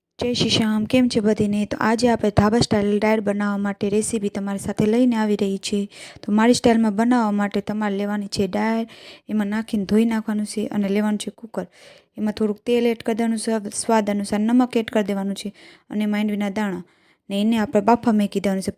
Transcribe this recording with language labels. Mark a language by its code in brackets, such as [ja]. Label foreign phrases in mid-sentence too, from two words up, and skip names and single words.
[gu] જય શ્રી શ્યામ। કેમ છે બધીને? તો આજ આપ ઢાબા સ્ટાઇલ દાળ બનાવવા માટે રેસિપી તમારી સાથે લઈને આવી રહી છે। તો મારી સ્ટાઇલ મેં બનાવવા માટે તમારે લેવાની છે દાળ, એમાં નાખીને ધોઈ નાખવાનું છે અને લેવાનું છે કૂકર। એમાં થોડુંક તેલ એડ કર દેવાનું છે, સ્વાદ અનુસાર નમક એડ કર દેવાનું છે અને માંડવીના દાણા ને એને આપણે બાફા મૂકી દેવાનું છે।